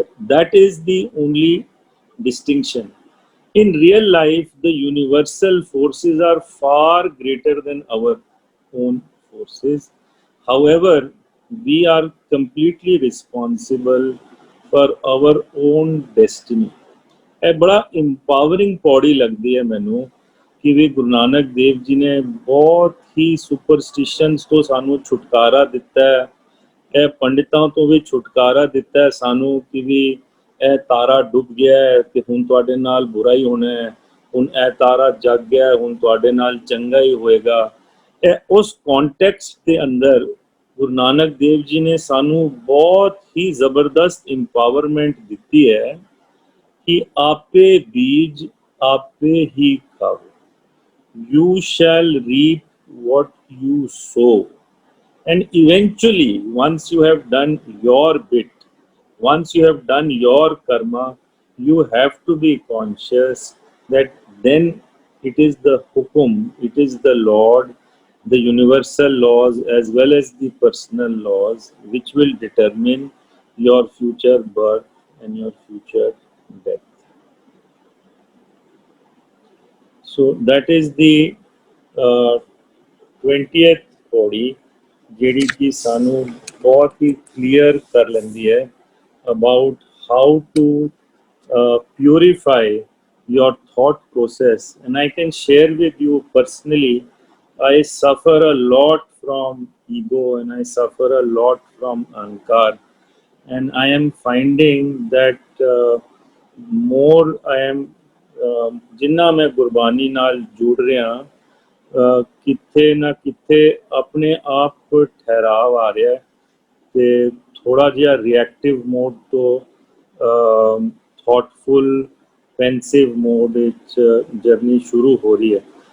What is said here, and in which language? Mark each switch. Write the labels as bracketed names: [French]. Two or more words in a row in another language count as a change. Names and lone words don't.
[English] That is the only distinction. In real life, the universal forces are far greater than our own forces. However, we are completely responsible for our own destiny. [Punjabi] ਇਹ ਬੜਾ ਇੰਪਾਵਰਿੰਗ ਪੌੜੀ ਲੱਗਦੀ ਹੈ ਮੈਨੂੰ ਕਿ ਵੀ ਗੁਰੂ ਨਾਨਕ ਦੇਵ ਜੀ ਨੇ ਬਹੁਤ ਹੀ ਸੁਪਰਸਟੀਸ਼ਨਸ ਤੋਂ ਸਾਨੂੰ ਛੁਟਕਾਰਾ ਦਿੱਤਾ ਹੈ, ਇਹ ਪੰਡਿਤਾਂ ਤੋਂ ਵੀ ਛੁਟਕਾਰਾ ਦਿੱਤਾ ਹੈ ਸਾਨੂੰ ਕਿ ਵੀ ਇਹ ਤਾਰਾ ਡੁੱਬ ਗਿਆ ਹੈ ਤੇ ਹੁਣ ਤੁਹਾਡੇ ਨਾਲ ਬੁਰਾ ਹੀ ਹੋਣਾ ਹੈ, ਹੁਣ ਇਹ ਤਾਰਾ ਜਗ ਗਿਆ ਹੁਣ ਤੁਹਾਡੇ ਨਾਲ ਚੰਗਾ ਹੀ ਹੋਏਗਾ। ਇਹ ਉਸ ਕੌਂਟੈਕਸਟ ਦੇ ਅੰਦਰ ਗੁਰੂ ਨਾਨਕ ਦੇਵ ਜੀ ਨੇ ਸਾਨੂੰ ਬਹੁਤ ਹੀ ਜ਼ਬਰਦਸਤ ਇੰਪਾਵਰਮੈਂਟ ਦਿੱਤੀ ਹੈ ਕਿ ਆਪੇ ਬੀਜਿ ਆਪੇ ਹੀ ਖਾਹੁ, [English] you shall reap what you sow. And eventually, once you have done your bit, once you have done your karma, you have to be conscious that then it is the hukum, it is the Lord, the universal laws as well as the personal laws which will determine your future birth and your future death. So that is the 20th पौड़ी [Punjabi] ਜਿਹੜੀ ਕਿ ਸਾਨੂੰ ਬਹੁਤ ਹੀ clear ਕਰ ਲੈਂਦੀ ਹੈ [English] about how to purify your thought process. And I can share with you personally, I suffer a lot from ego and I suffer a lot from ahankar, and I am finding that more I am [Punjabi] ਜਿੰਨਾ ਮੈਂ ਗੁਰਬਾਣੀ ਨਾਲ ਜੁੜ ਰਿਹਾ ਕਿੱਥੇ ਨਾ ਕਿੱਥੇ ਆਪਣੇ ਆਪ ਠਹਿਰਾਵ ਆ ਰਿਹਾ ਤੇ ਥੋੜਾ ਜਿਹਾ [English] reactive mode [Punjabi] ਤੋਂ [English] thoughtful pensive mode [Punjabi] ਵਿੱਚ ਜਰਨੀ ਸ਼ੁਰੂ ਹੋ ਰਹੀ ਹੈ।